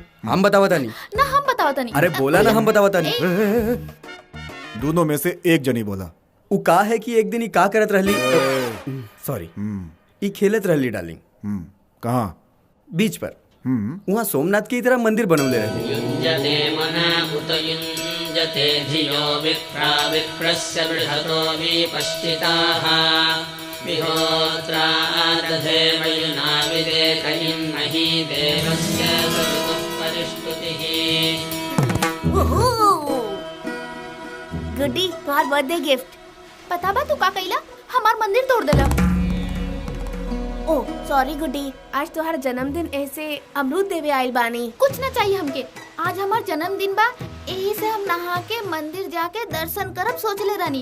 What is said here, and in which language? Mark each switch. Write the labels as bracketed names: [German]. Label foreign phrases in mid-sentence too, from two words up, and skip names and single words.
[Bhojpuri] हम बतावता नहीं ना हम बतावता नहीं। अरे बोला ना हम बतावता नहीं। दोनों में से एक जनी बोला। उ का है कि एक दिन ही का करत रहली, सॉरी ई खेलत रहली डार्लिंग। कहाँ? बीच पर। वहाँ सोमनाथ की तरह मंदिर बनवले रहली। [Sanskrit] युञ्जते मना उत युञ्जते धियो विप्रा विप्रस्य बृहतो विपश्चिताः विहोत्रा दधे मयुना विदेत इन्महि देवस्य सवितुः परिष्टुतिः। [Bhojpuri] गुड्डी तुम्हार [English] birthday gift. [Bhojpuri] पता बा तू का कइला? हमार मंदिर तोड़ देला। ओ सॉरी गुड्डी, आज तुम्हारा जन्मदिन ऐसे अमरूद देवे आइल बानी। कुछ ना चाहिए हमके। आज हमार जन्मदिन बा, यही से हम नहा के मंदिर जाके दर्शन करब सोचले रानी।